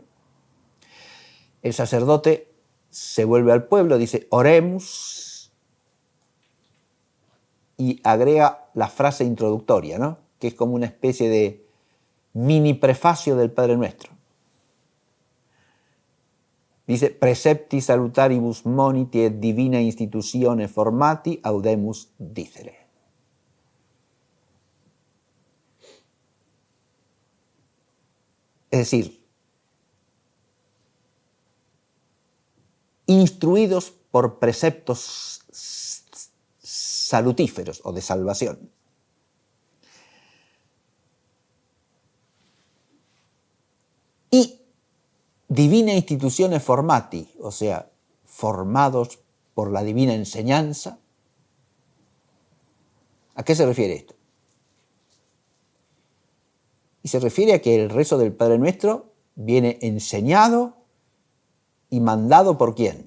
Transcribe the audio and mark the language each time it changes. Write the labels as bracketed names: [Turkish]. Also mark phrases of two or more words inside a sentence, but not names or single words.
[Spanish] El sacerdote se vuelve al pueblo, dice oremus, y agrega la frase introductoria, ¿no? Que es como una especie de mini prefacio del Padre Nuestro. Dice, [Latin] precepti salutaribus moniti et divina institutione formati audemus dicere. [Spanish] Es decir, instruidos por preceptos salutíferos o de salvación. [Latin] Y divina institutione formati, [Spanish] o sea, formados por la divina enseñanza. ¿A qué se refiere esto? Y se refiere a que el rezo del Padre Nuestro viene enseñado y mandado ¿por quién?